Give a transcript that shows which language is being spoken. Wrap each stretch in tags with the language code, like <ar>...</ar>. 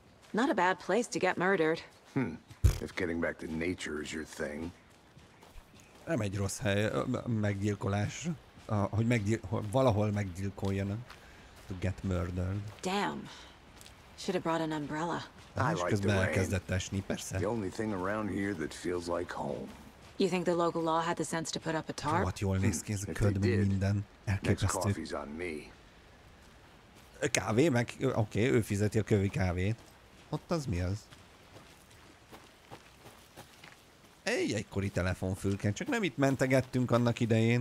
<en>Not a bad place to get murdered. If getting back to nature is your thing.</en> <hu>Nem egy rossz hely a meggyilkolásra. Hogy valahol meggyilkoljanak.</hu> <en>To get murdered. Damn. Should have brought an umbrella.</en> <hu>És közben elkezdett esni, persze.</hu> <en>The only thing around here that feels like home. You think the local law had the sense to put up a tarp?</en> <hu>Rohadt jól néz ki ez a köd, meg minden. Elképesztő. Kávé, meg oké, ő fizeti a kövi kávét. Ott az mi az? Egy egykori telefonfülke, csak nem itt mentegettünk annak idején.</hu>